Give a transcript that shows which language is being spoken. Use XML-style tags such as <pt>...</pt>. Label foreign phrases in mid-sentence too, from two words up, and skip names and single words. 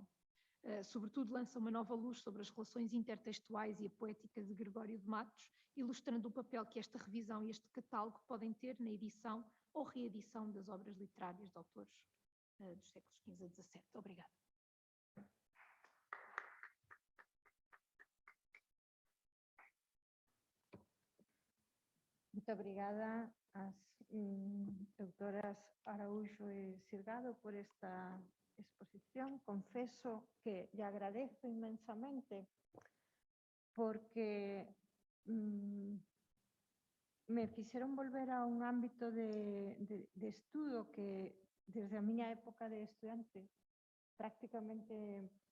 <pt>Sobretudo lança uma nova luz sobre as relações intertextuais e a poética de Gregório de Matos, ilustrando o papel que esta revisão e este catálogo podem ter na edição ou reedição das obras literárias de autores dos séculos XV a XVII. Obrigada. Muito obrigada às doutoras Araújo e Silgado por esta exposición.</pt> <es>Confeso que le agradezco inmensamente</es> <gl>porque me fixeron volver a un ámbito de estudo que desde a miña época de estudiante prácticamente</gl>